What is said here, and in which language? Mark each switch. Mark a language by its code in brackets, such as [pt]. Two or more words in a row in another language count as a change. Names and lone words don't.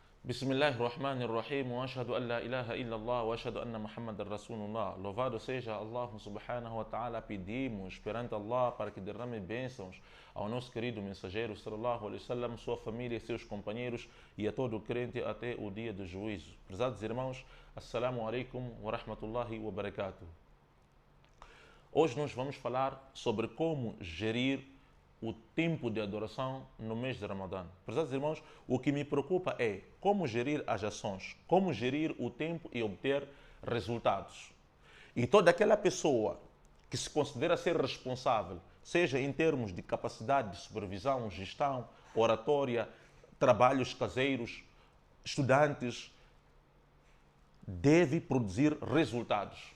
[ar] بسم الله الرحمن الرحيم، وأشهد أن لا إله إلا الله، وأشهد أن محمدا رسول الله. [pt] Louvado seja Allah [ar] سبحانه وتعالى. [pt] Pedimos perante Allah para que derrame bênçãos ao nosso querido mensageiro [ar] صلى الله عليه وسلم, [pt] sua família, seus companheiros e a todo crente até o dia do juízo. Prezados irmãos, [ar] السلام عليكم ورحمة الله وبركاته. [pt] Hoje nós vamos falar sobre como gerir o tempo de adoração no mês de Ramadã. Prezados irmãos, o que me preocupa é como gerir as ações, como gerir o tempo e obter resultados. E toda aquela pessoa que se considera ser responsável, seja em termos de capacidade de supervisão, gestão, oratória, trabalhos caseiros, estudantes, deve produzir resultados.